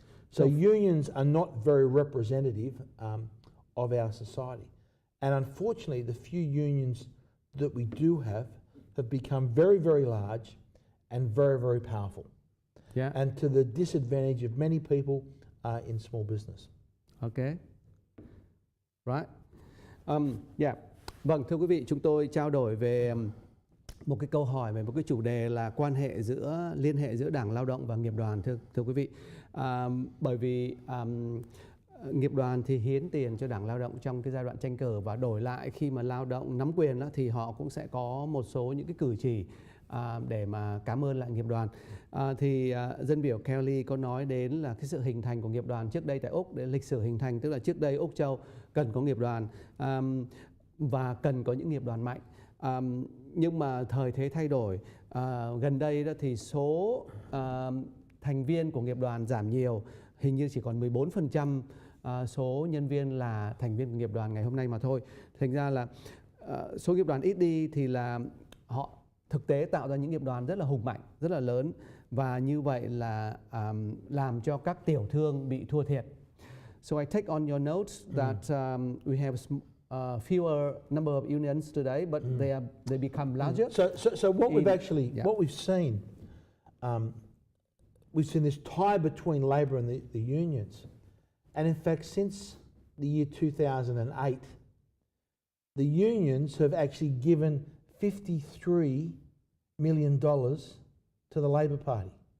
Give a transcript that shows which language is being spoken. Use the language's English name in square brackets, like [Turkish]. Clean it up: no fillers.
[English] So unions are not very representative of our society. And unfortunately, the few unions that we do have become very, very large and very, very powerful. Yeah. And to the disadvantage of many people in small business. Okay. Right. Yeah. [Vietnamese] Vâng, thưa quý vị, chúng tôi trao đổi về một cái câu hỏi về một cái chủ đề là liên hệ giữa Đảng Lao động và nghiệp đoàn, thưa quý vị. Bởi vì nghiệp đoàn thì hiến tiền cho Đảng Lao động trong cái giai đoạn tranh cử, và đổi lại khi mà Lao động nắm quyền đó, thì họ cũng sẽ có một số những cái cử chỉ để mà cảm ơn lại nghiệp đoàn. Thì dân biểu Kelly có nói đến là cái sự hình thành của nghiệp đoàn trước đây tại Úc, để lịch sử hình thành, tức là trước đây Úc Châu cần có nghiệp đoàn và cần có những nghiệp đoàn mạnh. Nhưng mà thời thế thay đổi, gần đây đó thì số thành viên của nghiệp đoàn giảm nhiều, hình như chỉ còn 14% số nhân viên là thành viên của nghiệp đoàn ngày hôm nay mà thôi. Thành ra là số nghiệp đoàn ít đi thì là họ thực tế tạo ra những nghiệp đoàn rất là hùng mạnh, rất là lớn, và như vậy là làm cho các tiểu thương bị thua thiệt. [English] So I take on your notes that we have fewer number of unions today, but they become larger. So what we've seen, we've seen this tie between Labour and the unions, and in fact, since the year 2008, the unions have actually given $53 million to the Labour Party.